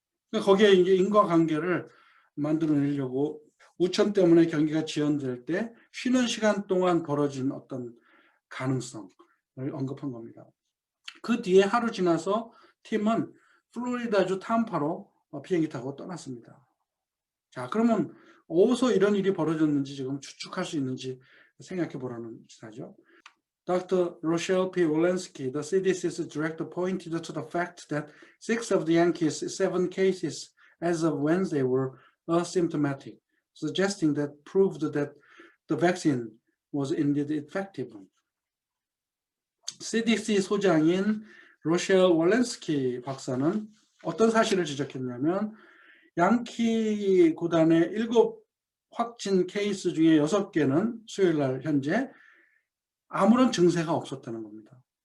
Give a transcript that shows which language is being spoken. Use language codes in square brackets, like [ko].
[ko] 그러니까 거기에 이제 인과관계를 만들어내려고 우천 때문에 경기가 지연될 때 쉬는 시간 동안 벌어진 어떤 가능성을 언급한 겁니다. 그 뒤에 하루 지나서 팀은 플로리다주 탐파로 비행기 타고 떠났습니다. 자, 그러면 어디서 이런 일이 벌어졌는지 지금 추측할 수 있는지 생각해 보라는 기사죠. [en] Dr. Rochelle P. Walensky, the CDC's director, pointed to the fact that 6 of the Yankees' 7 cases as of Wednesday were asymptomatic, suggesting that proved that the vaccine was indeed effective. [ko] CDC 소장인 로셸 월렌스키 박사는 어떤 사실을 지적했냐면 양키 구단의 7 확진 케이스 중에 6개는 수요일 날 현재 아무런 증세가 없었다는 겁니다.